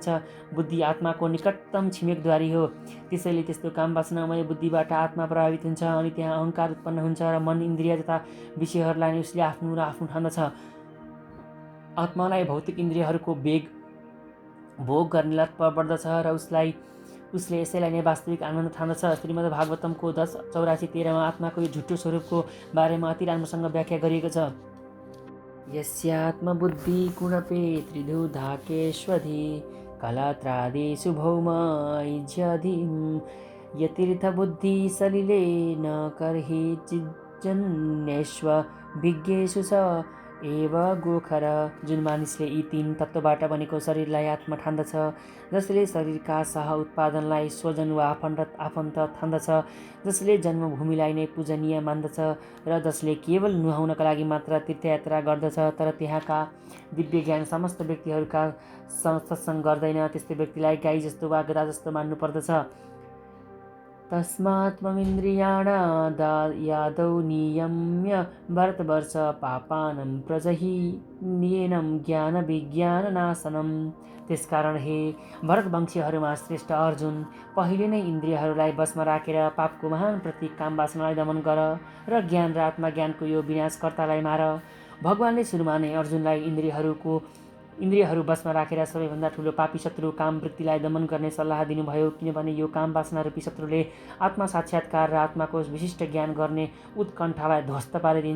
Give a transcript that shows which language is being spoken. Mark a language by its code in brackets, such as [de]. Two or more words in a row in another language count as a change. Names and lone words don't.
[ne] बुद्धि आत्माको निकटतम छिमेकद्वारी हो। त्यसैले त्यस्तो काम वासनामय बुद्धिबाट आत्मा प्रभावित हुन्छ अनि त्यहाँ अहङ्कार उत्पन्न हुन्छ र मन इन्द्रिय तथा विषयहरूलाई नै उसले आफ्नो ठान्दछ। आत्मालाई भौतिक इन्द्रियहरूको भोग गर्ने लत बढ्दछ र उसले यसैलाई नै वास्तविक आनन्द ठान्दछ। श्रीमद् भागवतमको 10:84-13 आत्माको यो झुटो स्वरूपको बारेमा अति राम्रोसँग व्याख्या गरिएको छ। [sa] यस्यात्मबुद्धि कुणपे त्रिधुधाकेष्वधि कलत्रादिषु भौमैज्यधिं यतीर्थबुद्धि सलिले न कर्हि जन्येष्व विज्ञेषु स एव गोखर। [ne] जुन मानिसले यी तीन तत्त्वबाट बनेको शरीरलाई आत्मा ठान्दछ, जसले शरीरका सह उत्पादनलाई स्वजन वा आफन्त ठान्दछ, जसले जन्मभूमिलाई नै पूजनीय मान्दछ र जसले केवल नुहाउनका लागि मात्र तीर्थयात्रा गर्दछ तर त्यहाँका दिव्य ज्ञान समस्त व्यक्तिहरूका सत्सङ्ग गर्दैन, त्यस्तो व्यक्तिलाई गाई जस्तो वा गधा जस्तो मान्नु पर्दछ। [sa] तस्मात्त्वमिन्द्रियाणादादौ नियम्य भरतवर्ष पापानं प्रजहि नियेनं ज्ञानविज्ञाननाशनम्। [ne] त्यसकारण हे भरतवंशीहरूमा श्रेष्ठ अर्जुन, पहिले नै इन्द्रियहरूलाई वशमा राखेर पापको महान प्रतीक काम वासनालाई दमन गर र ज्ञान र आत्मज्ञानको यो विनाशकर्तालाई मार। भगवानले सुरुमा नै अर्जुनलाई इन्द्रियहरू वशमा राखेर सबैभन्दा ठुलो पापी शत्रु काम वृत्तिलाई दमन गर्ने सल्लाह दिनुभयो, किनभने यो काम वासना रूपी शत्रुले आत्मा साक्षात्कार र आत्माको विशिष्ट ज्ञान गर्ने उत्कण्ठालाई ध्वस्त पारिदिन्छ।